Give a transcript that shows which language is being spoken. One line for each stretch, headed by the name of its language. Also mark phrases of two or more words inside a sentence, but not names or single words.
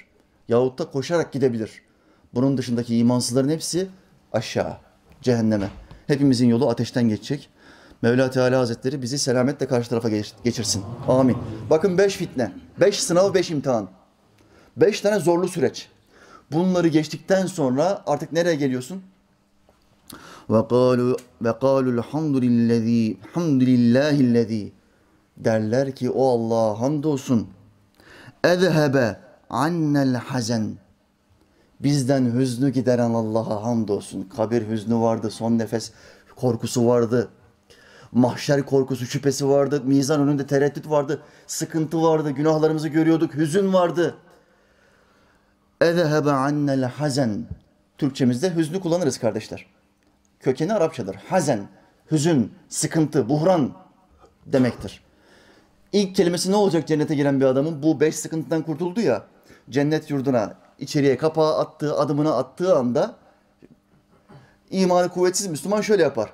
Turkish: Yahut da koşarak gidebilir. Bunun dışındaki imansızların hepsi aşağı, cehenneme. Hepimizin yolu ateşten geçecek. Mevla Teala Hazretleri bizi selametle karşı tarafa geçirsin. Amin. Bakın 5 fitne, 5 sınav, 5 imtihan. 5 tane zorlu süreç. Bunları geçtikten sonra artık nereye geliyorsun?
Arabic: وَقَالُوا الْحَمْدُ لِلّٰهِ الَّذ۪ي
Turkish: derler ki o Allah'a hamdolsun.
Arabic: اَذْهَبَ عَنَّ الْحَزَنِ
Turkish: bizden hüznü gideren Allah'a hamdolsun. Kabir hüznü vardı, son nefes korkusu vardı. Mahşer korkusu, şüphesi vardı. Mizan önünde tereddüt vardı. Sıkıntı vardı. Günahlarımızı görüyorduk. Hüzün vardı.
Arabic: اَذْهَبَ عَنَّ الْحَزَنِ
Turkish: Türkçemizde hüznü kullanırız kardeşler. Kökeni Arapçadır. Hazen, hüzün, sıkıntı, buhran demektir. İlk kelimesi ne olacak cennete giren bir adamın? Bu 5 sıkıntıdan kurtuldu ya, cennet yurduna, içeriye kapağı attığı, adımını attığı anda imanı kuvvetsiz Müslüman şöyle yapar.